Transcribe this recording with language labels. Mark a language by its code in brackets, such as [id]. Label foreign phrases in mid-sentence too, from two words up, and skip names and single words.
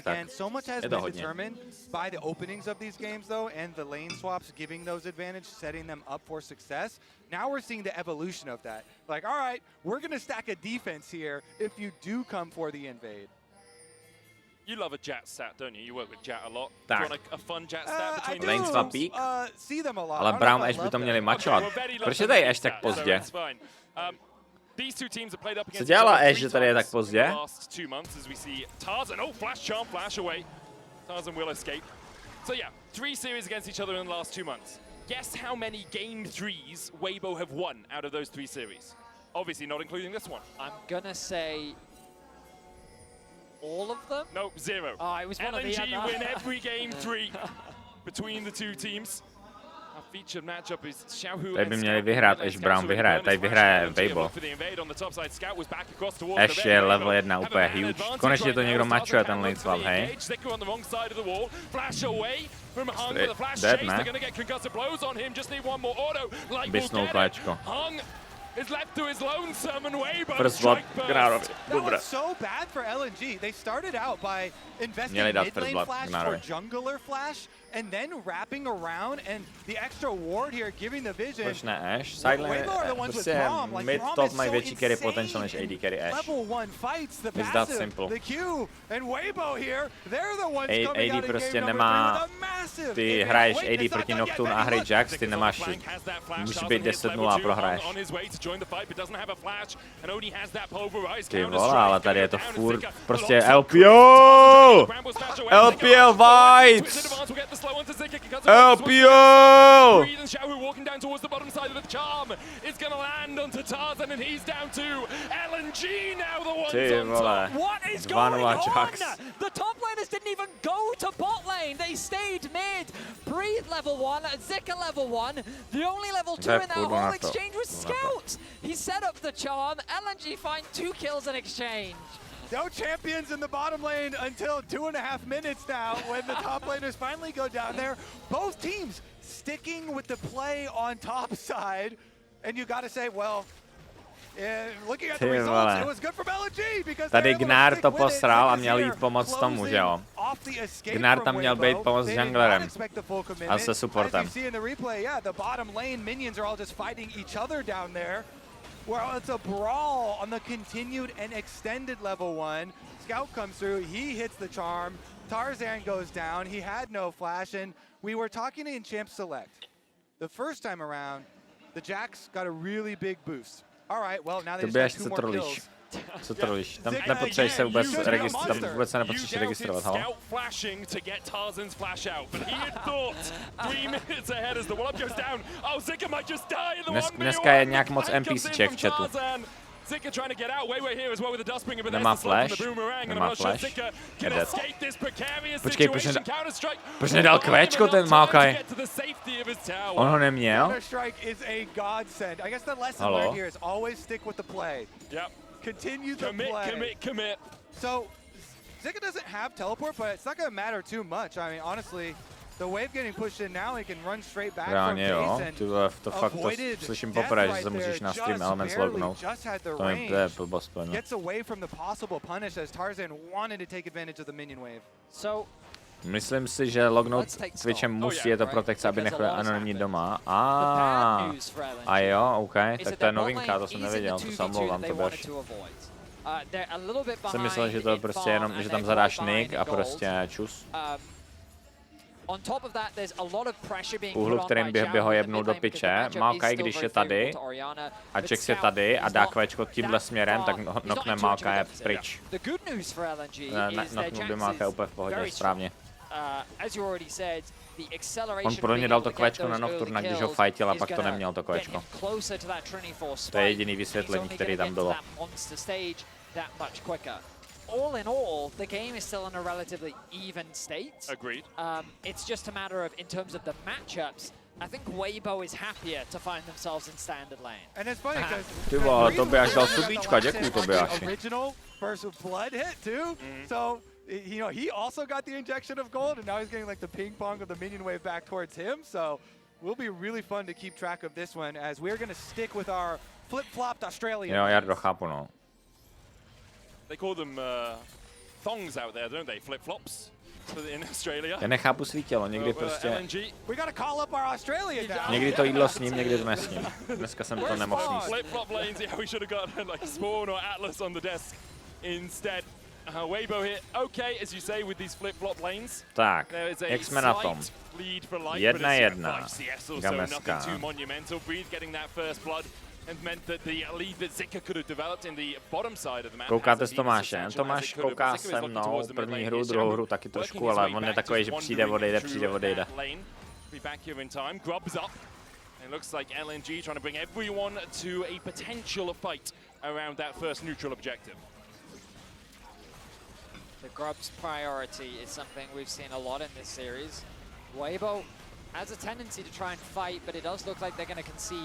[en] Again, so much has been determined by the openings of these games, though, and the lane swaps giving those advantage, setting them up for success. Now we're seeing the evolution of that. Like, all right, we're going to stack a defense here if you do come for the invade. You love a Jat stat, don't you? You work with Jat a lot. Do you want a fun Jat stat between Lane swap peak. See them a lot. [cs] Ale Braum Ash by to měli mačovat. Proč je tady Ash tak pozdě? [en] These two teams have played up against [cs] Co dělala Ash, že tady je tak pozdě? [en] last 2 months as we see Tarzan. Oh, flash charm, flash away. Tarzan will escape. So yeah, 3 series against each other in the last 2 months. Guess how many game 3s Weibo have won out of those 3 series? Obviously not including this one. I'm gonna say all of them? No, 0. Oh, it was one of the LNG win every game 3 between the two teams. Our featured matchup is Xiaohu. [cs] Tady by měli vyhrát, až Braum vyhraje. Tady vyhraje Weibo. Ash je level 1 úplně huge. Konečně to někdo mačuje, ten lane swap, hej. Dead, ne? Bisnul Kléčko. [en] First blood, Gnarovi. That was so bad for LNG. They started out by investing mid-lane flash for jungler flash, and then wrapping around, and the extra ward here giving the vision. [cs] Proč ne Ash? Sidelane prostě mid-top mají větší [en] carry potential [cs] než [en] AD carry [cs] Ash. [en] It's that simple. [cs] AD prostě nemá, ty hraješ AD proti Nocturne a hry Jax, ty nemáš shit. Může být 10-0 a prohraješ. Ty vole, ale tady je to furt prostě LPO! [en] LPL vibes! LPO! Walking down towards the bottom side of the charm. It's going to land onto Tarzan and he's down to LNG now, the ones on top. What is going on? The top laners didn't even go to bot lane. They stayed mid. Breathe level 1, Zika level 1. The only level 2 in that whole exchange was Scout. He set up the charm. LNG find 2 kills in exchange. No champions in the bottom lane until 2.5 minutes now when the top laners finally go down there. Both teams sticking with the play on top side. And you got to say, well, [cs] Ty vole. Tady Gnar to posral a měl jít pomoct tomu, že jo? Gnar tam měl být pomoct s junglerem a se supportem. [en] Well, it's a brawl on the continued and extended level 1. Scout comes through, he hits the charm. Tarzan goes down, he had no flash, and we were talking in Champ Select. The first time around, the Jacks got a really big boost. All right, well, now they just got 2 more kills. [cs] Co trolíš? Tam nepotřebuješ se vůbec registrovat, tam vůbec se nepotřebuješ registrovat, halo? Dneska je nějak moc NPCček v chatu. Nemá flash? Nemá flash? Je dead. Počkej, proč nedal kvéčko ten Maokai? On ho neměl? Halo? [en] Continue the play. Commit. So, Zika doesn't have teleport, but it's not going to matter too much. I mean, honestly, the wave getting pushed in now, he can run straight back from base and [cs] to fakt to slyším poprvé, že se musíš na stream Elements lognout. To mi jde blbost. [en] Gets away from the possible punish as Tarzan wanted to take advantage of the minion wave. So, [cs] myslím si, že lognout Twitchem musí, je to protekce, aby nechali anonymní doma. A jo, OK, tak to je novinka, to jsem nevěděl, to se omlouvám, to běž. Jsem myslel, že to je prostě jenom, že tam zadáš nick a prostě čus. Úhlu, kterým by ho jebnul do piče, Maokai, když je tady a Jax je tady a dá kvéčko tímhle směrem, tak nokne Maokai pryč. Noknul by Maokai úplně v pohodě, správně. On pro ně dal to kvéčko na Nocturna, když ho fightil a pak to neměl to kvéčko. To je jediný vysvětlení, který tam bylo. [en] All in all, the game is still in a relatively even state. Agreed. It's just a matter of, in terms of the matchups, I think Weibo is happier to find themselves in standard lane. And it's funny because [cs] ty vole, Tobiáš dal subíčka, děkuju Tobiáši. [en] Original first blood hit too. So you know, he also got the injection of gold, and now he's getting like the ping pong of the minion wave back towards him. So will be really fun to keep track of this one, as we're going to stick with our flip-flopped Australian. [cs] Jo, Jardo, chápu, no. [en] They call them thongs out there, don't they? Flip-flops in Australia. [cs] Já nechápu svý tělo, někdy prostě... [en] We gotta call up our Australian now. [cs] Někdy to jídlo s ním, někdy to s ním. Dneska jsem to nemohl sníst. [en] Flip-flop lanes, yeah, we should have got like Spawn or Atlas on the desk instead. Weibo here, okay, as you say, with these flip-flop lanes. [cs] Tak, jak jsme na tom? 1-1. Gameska. Koukáte s Tomášem. Tomáš kouká se mnou první hru, druhou hru taky trošku, ale on je takový, že přijde, odejde, přijde, odejde. [en] Looks like LNG trying to bring everyone to a potential fight around that first neutral objective. The Grub's priority is something we've seen a lot in this series. Weibo has a tendency to try and fight, but it does look like they're going to concede.